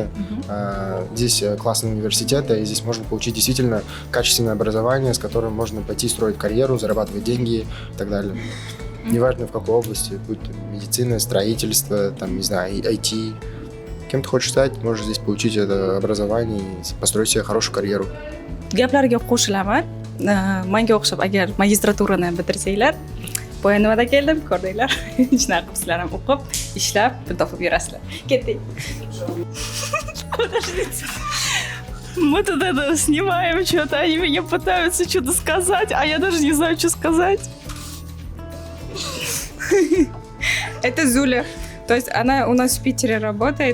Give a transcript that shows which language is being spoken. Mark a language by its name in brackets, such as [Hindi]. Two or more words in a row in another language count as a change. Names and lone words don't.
[Russian] Здесь классные университеты, и здесь можно получить действительно качественное образование, с которым можно пойти строить карьеру, зарабатывать деньги и так далее. Неважно в какой области, будь то медицина, строительство, там, не знаю, IT. Кем ты хочешь стать, можешь здесь получить это образование и построить себе хорошую карьеру. [Uzbek] Gaplarga qo'shilaman. Menga o'xshab agar magistraturani bitirsanglar, Boyanivada keldim, ko'rdinglar. Shunaqa qilibsizlar ham o'qib, ishlab, pul topib yurasizlar. Ketdik. [Russian] Подождите. Мы тут это снимаем что-то, они меня пытаются что-то сказать, а я даже не знаю, что сказать. Это Зуля. То есть она у нас в Питере работает.